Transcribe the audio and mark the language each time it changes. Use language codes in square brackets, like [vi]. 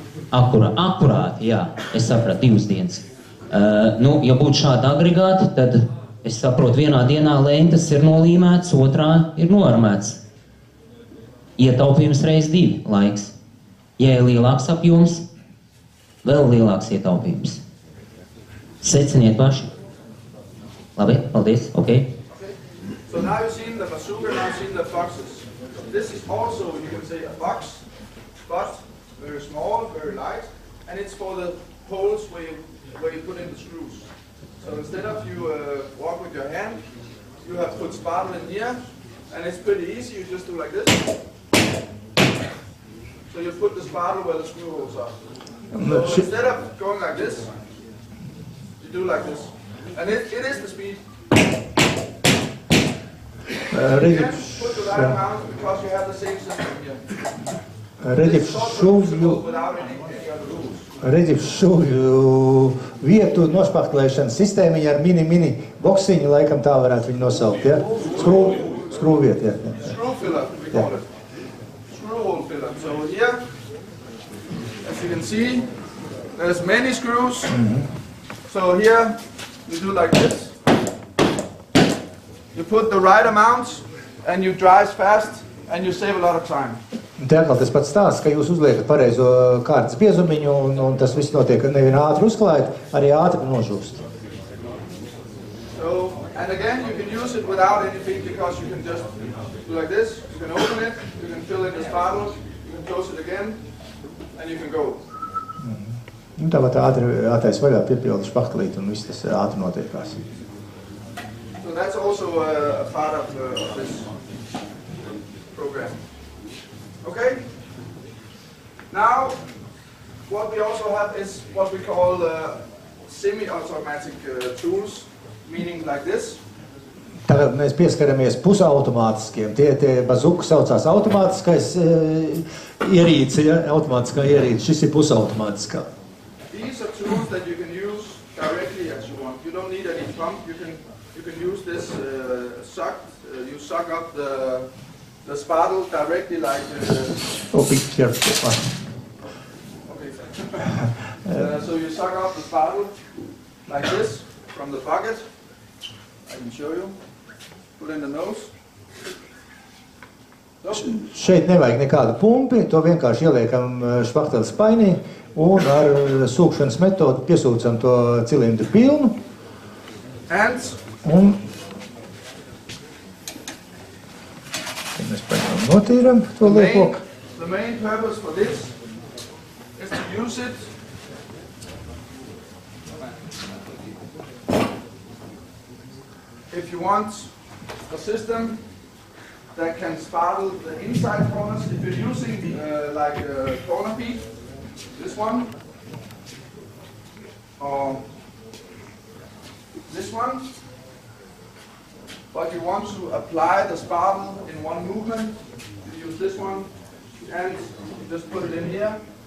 [lv] Akurāti, jā, es sapratu, 2 dienas. Ja būtu šāda agregāta, tad es saprotu, vienā dienā lentes ir nolīmēts, otrā ir noarmēts. Ietaupījums reiz 2 laiks. Ja ir lielāks apjoms, vēl lielāks ietaupījums. Seciniet paši. Labi, paldies, ok. [en] So now you've seen the bazooka, now you've seen the boxes. This is also, you can say, a box, but very small, very light, and it's for the holes where you put in the screws. So instead of you walk with your hand, you have put spartle in here, and it's pretty easy. You just do like this. So you put the spartle where the screw holes are. So instead of going like this, you do like this. And it is the speed. You can put the right amount because you have the same system here. It's short without any other rules. [lv] Redzi, šūvju vietu nošpachtelēšanas sistēmiņa ar mini boksiņu, laikam tā varētu viņu nosaukt, ja? Screw vietu, ja. [en] Screw filler, we call it. Screw hole filler. So here, as you can see, there's many screws. So here, you do like this. You put the right amount, and you dries fast, and you save a lot of time. [lv] Te atkal tas pats stāsts, ka jūs uzliekat pareizo kārtas biezumiņu, un tas viss notiek nevien ātri uzklājot, arī ātri nožūst. [en] So, and again, you can use it without anything because you can just do like this. You can open it, you can fill in the spartle, you can close it again, and you can go. [lv] Tāpat ātrais vaļā piepildu špachtelīt, un viss tas ātri notiekās. [en] So that's also a part of this program. Okay? Now, what we also have is what we call semi-automatic tools, meaning like this. [lv] Tagad mēs pieskaramies pusautomātiskiem. Tie bazuku saucās automātiskais ierīce, ja? Automātiskā ierīce. Šis ir pusautomātiskā. [en] These are tools that you can use directly as you want. You don't need any pump. You can use this suck. You suck up the spardle directly like. Oh, be careful. Okay. So you suck up the spardle like this from the bucket. I can show you. Put in the nose. So. [lv] Šeit nevajag nekādu pumpi, to vienkārši ieliekam špakteles spainī un ar sūkšanas metodu piesūcam to cilindru pilnu. Un mēs paņemam notīram to liekoku. [en] The main purpose for this is to use it if you want a system that can spardle the inside corners. If you're using like a corner feed, this one, or this one, but you want to apply the spardle in one movement, you use this one, and you just put it in here.